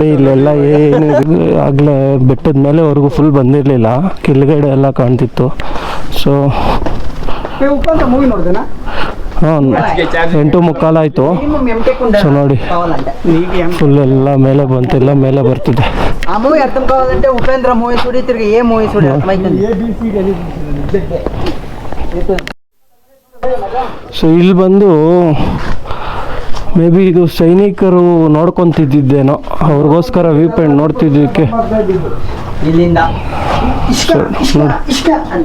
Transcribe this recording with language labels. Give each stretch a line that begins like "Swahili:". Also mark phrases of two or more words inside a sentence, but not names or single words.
Kannada: ಇಲ್ಲೆಲ್ಲ ಏನು ಆಗಲೇ ಬೆಟ್ಟದ ಮೇಲೆವರೆಗೂ ಫುಲ್ ಬಂದಿರಲಿಲ್ಲ, ಕೆಳಗಡೆ ಎಲ್ಲ ಕಾಣ್ತಿತ್ತು. ಸೊ ಉಪ್ಪಂತ ಮೂವಿ ನೋಡ್ದೇನಾ ಹಾಂ 8:15 ಆಯಿತು. ಸೊ ನೋಡಿ ಫುಲ್ ಎಲ್ಲ ಮೇಲೆ ಬಂತಿಲ್ಲ, ಮೇಲೆ ಬರ್ತಿದೆ.
Telugu: ఆ మూవీ అర్థం కావాలంటే ఉపేంద్ర మూవీ చూడి తిరిగి ఏ మూవీ చూడి అర్థమైతుంది.
Kannada: ಸೊ ಇಲ್ಲಿ ಬಂದು
English: may be
Kannada: ಇದು ಸೈನಿಕರು ನೋಡ್ಕೊತಿದ್ದೇನೋ, ಅವ್ರಿಗೋಸ್ಕರ
English: view point
Kannada: ನೋಡ್ತಿದ್ದಕ್ಕೆ. ಇಲ್ಲಿಂದ ಇಷ್ಟ ಅಂತ